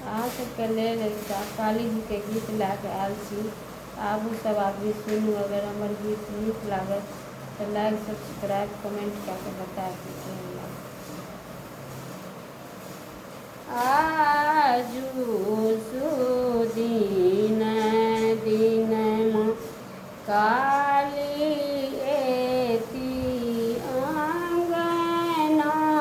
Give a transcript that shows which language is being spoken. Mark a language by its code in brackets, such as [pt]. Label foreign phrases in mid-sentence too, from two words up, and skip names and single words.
[mai] सबके लेल एकटा काली जी के गीत लए के आयल छी। आबू सब आदमी सुनू। अगर हमर गीत नीक लागत तऽ लाइक सब्सक्राइब कमेंट कए के बतायब कि केहन लागत। आजू सुदिन दिनमा काली एती आंगना।